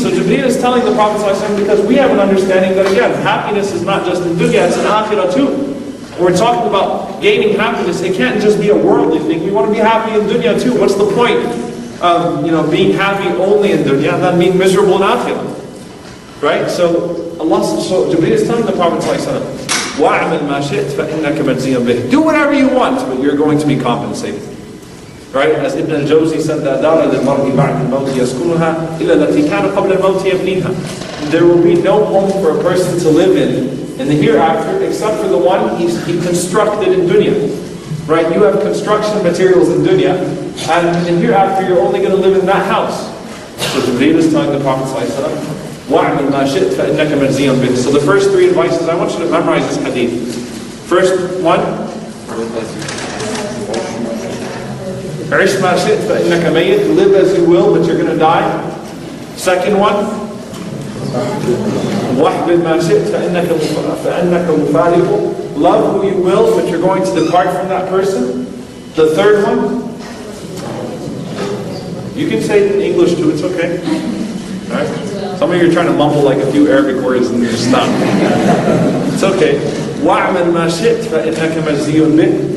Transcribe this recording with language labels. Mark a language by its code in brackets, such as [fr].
[en] So Jibreel is telling the Prophet ﷺ, because we have an understanding that again, happiness is not just in dunya, it's in akhirah too. We're talking about gaining happiness. It can't just be a worldly thing. We want to be happy in dunya too. What's the point of being happy only in dunya and then being miserable in akhirah? Right? So Jibreel is telling the Prophet ﷺ, [ar] وَاعْمَلْ مَا شِئْتَ فَإِنَّكَ مَجْزِيٌّ بِهِ. [en] Do whatever you want, but you're going to be compensated. Right? As Ibn al-Jawzi said, [ar] لا دار للمرء بعد الموت يسكنها إلا التي كان قبل الموت يبنيها. [en] There will be no home for a person to live in the hereafter except for the one he constructed in dunya. Right? You have construction materials in dunya, and in hereafter you're only going to live in that house. So Jibreel is telling the Prophet ﷺ, [ar] وَاعْمَلْ مَا شِئْتَ فَإِنَّكَ مَجْزِيٌّ بِهِ. [en] So the first three advices, I want you to memorize this hadith. First one, [ar] عِشْ مَا شِئْتَ فَإِنَّكَ مَيِّتٌ. [en] Live as you will, but you're going to die. Second one, [ar] وَاحْبِبْ مَا شِئْتَ فَإِنَّكَ مُفَارِقُ. [en] Love who you will, but you're going to depart from that person. The third one, you can say it in English too, it's okay. Right? Some of you are trying to mumble like a few Arabic words and just stop. It's okay. [ar] وَاعْمَلْ مَا شِئْتَ فَإِنَّكَ مَجْزِيٌّ بِهِ.